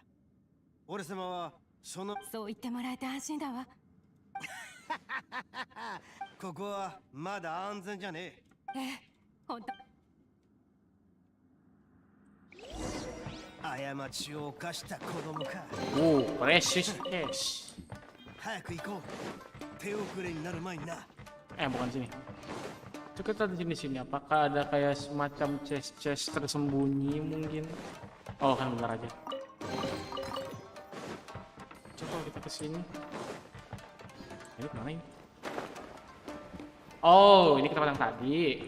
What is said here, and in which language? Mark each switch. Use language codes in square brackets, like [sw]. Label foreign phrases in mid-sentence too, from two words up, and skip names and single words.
[ja] 俺様はそう言ってもらえて安心だわ。ここはまだ安全じゃねええ、本当。過ちを犯した子供か。 [en] Oh, precious cash. [ja] 早く行こう。手遅れになる前にな。 [id] Bukan sini. Itu kita di sini. Apakah ada kayak semacam chest tersembunyi mungkin? Oh kan bentar aja. Coba kita ke sini. Ini kemana ini? Oh, ini ke tempat yang tadi.